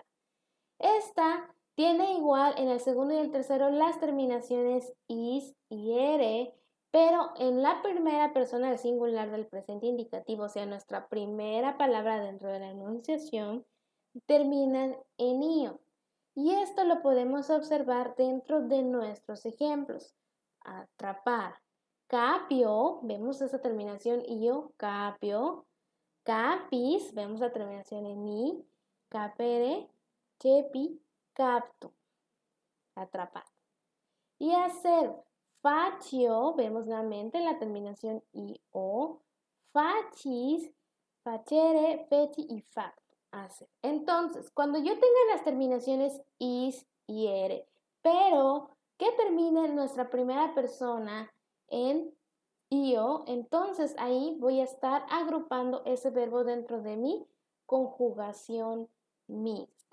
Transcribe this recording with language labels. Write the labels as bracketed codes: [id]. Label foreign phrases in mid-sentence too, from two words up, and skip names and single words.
[es] Esta tiene igual en el segundo y el tercero las terminaciones is y ere, pero en la primera persona del singular del presente indicativo, o sea, nuestra primera palabra dentro de la enunciación, terminan en io. Y esto lo podemos observar dentro de nuestros ejemplos. Atrapar. Capio, vemos esa terminación io, capio. [la] Capis, [es] vemos la terminación en i. [la] Capere, cepi, capto. [es] Atrapar. Y hacer. Facio, vemos nuevamente la terminación io. [la] Facis, facere, feci y facto. Hacer. [es] Entonces, cuando yo tenga las terminaciones is y ere, pero que termine nuestra primera persona en io, entonces ahí voy a estar agrupando ese verbo dentro de mi conjugación mixta.